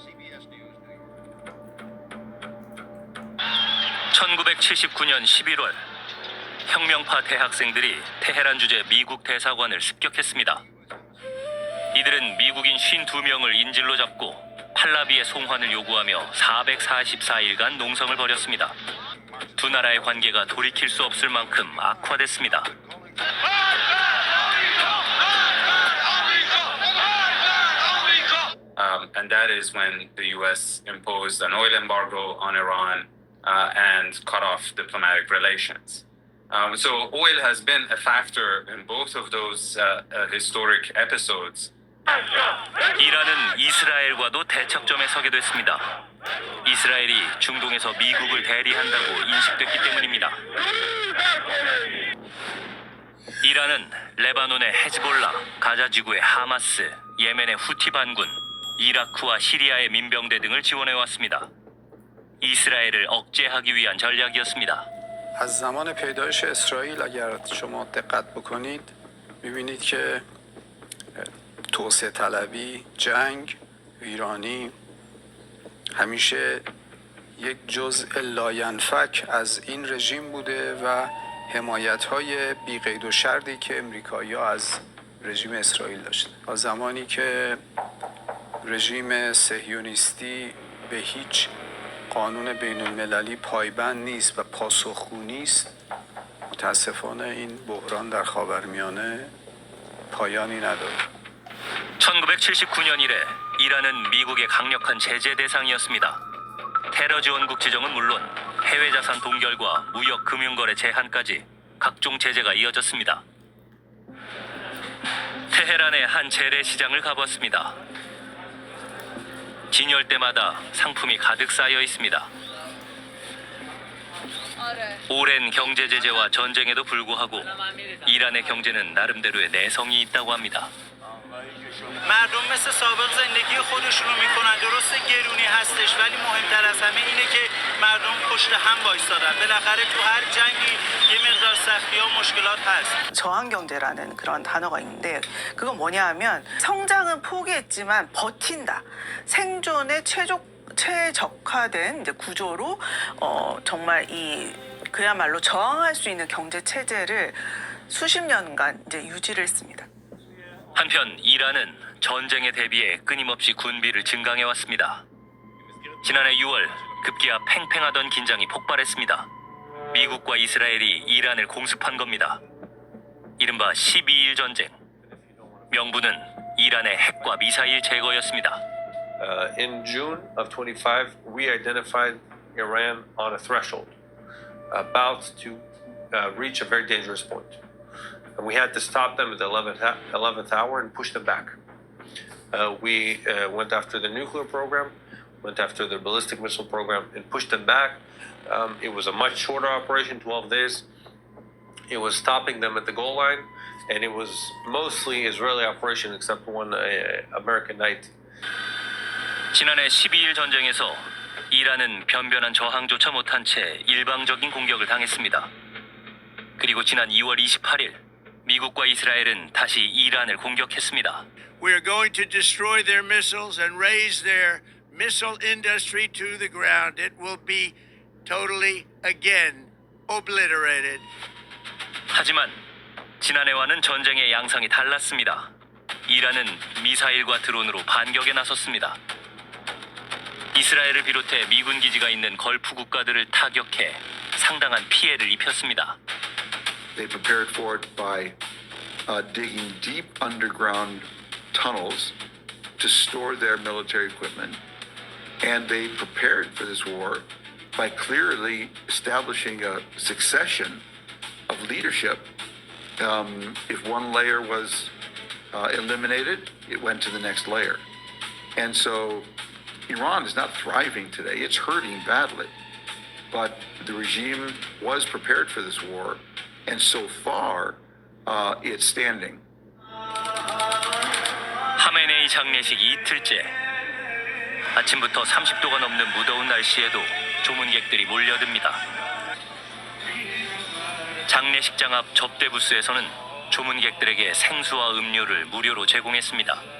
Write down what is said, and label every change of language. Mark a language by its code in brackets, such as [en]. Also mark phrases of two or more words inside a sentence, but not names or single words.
[ko] 1979년 11월, 혁명파 대학생들이 테헤란 주재 미국 대사관을 습격했습니다. 이들은 미국인 52명을 인질로 잡고 팔라비의 송환을 요구하며 444일간 농성을 벌였습니다. 두 나라의 관계가 돌이킬 수 없을 만큼 악화됐습니다. [en] And that is when the U.S. imposed an oil embargo on Iran and cut off diplomatic relations. So oil has been a factor in both of those historic episodes. [ko] 이란은 이스라엘과도 대척점에 서게 됐습니다. 이스라엘이 중동에서 미국을 대리한다고 인식됐기 때문입니다. 이란은 레바논의 헤즈볼라, 가자 지구의 하마스, 예멘의 후티 반군, 이라크와 시리아의 민병대 등을 지원해왔습니다. 이스라엘을 억제하기 위한 전략이었습니다. [fa] از زمان پیدایش اسرائیل اگر شما دقت بکنید می‌بینید که توسعه طلبی، جنگ، ایرانی همیشه یک جزء لاینفک از این رژیم بوده و حمایت‌های بی‌قید و شرطی که امریکایی‌ها از رژیم اسرائیل داشتن. تا زمانی که رژیم صهیونیستی به هیچ قانون بین المللی پایبند نیست و پاسخگو نیست، متاسفانه این بحران در خاورمیانه پایانی نداره. [ko] 1979년 이래 이란은 미국의 강력한 제재 대상이었습니다. 테러 지원국 지정은 물론 해외 자산 동결과 무역 금융거래 제한까지 각종 제재가 이어졌습니다. 테헤란의 한 재래시장을 가봤습니다. 진열대마다 상품이 가득 쌓여 있습니다. 오랜 경제 제재와 전쟁에도 불구하고 이란의 경제는 나름대로의 내성이 있다고 합니다. [fa] مردم مثل سابق زندگی خودشون رو میکنن. درسته گرونی هستش ولی مهمتر از همه اینه که مردم پشت هم وایسادن. بالاخره تو هر جنگی یه مقدار سختی ها مشکلات هست. [ko] 저항 경제라는 그런 단어가 있는데 그건 뭐냐 하면 성장은 포기했지만 버틴다. 생존에 최적화된 이제 구조로 정말 이 그야말로 저항할 수 있는 경제 체제를 수십 년간 이제 유지를 했습니다. 한편 이란은 전쟁에 대비해 끊임없이 군비를 증강해왔습니다. 지난해 6월 급기야 팽팽하던 긴장이 폭발했습니다. 미국과 이스라엘이 이란을 공습한 겁니다. 이른바 12일 전쟁. 명분은 이란의 핵과 미사일 제거였습니다. [en] In June of 25, we identified Iran on a threshold, about to reach a very dangerous point. And we had to stop them at the 11th hour and push them back. We went after the nuclear program. went after their ballistic missile program and pushed them back. It was a much shorter operation, 12 days. It was stopping them at the goal line, and it was mostly Israeli operation except for one American night. [ko] 지난해 12일 전쟁에서 이란은 변변한 저항조차 못한 채 일방적인 공격을 당했습니다. 그리고 지난 2월 28일 미국과 이스라엘은 다시 이란을 공격했습니다. [en] We are going to destroy their missiles and raise their missile industry to the ground. It will be totally again obliterated. [ko] 하지만 지난해와는 전쟁의 양상이 달랐습니다. 이란은 미사일과 드론으로 반격에 나섰습니다. 이스라엘을 비롯해 미군 기지가 있는 걸프 국가들을 타격해 상당한 피해를 입혔습니다. [en] They prepared for it by digging deep underground tunnels to store their military equipment. And they prepared for this war by clearly establishing a succession of leadership. If one layer was eliminated, it went to the next layer. And so Iran is not thriving today. It's hurting badly. But the regime was prepared for this war. And so far, it's standing. [ko] 하메네이 장례식 이틀째. 아침부터 30도가 넘는 무더운 날씨에도 조문객들이 몰려듭니다. 장례식장 앞 접대 부스에서는 조문객들에게 생수와 음료를 무료로 제공했습니다.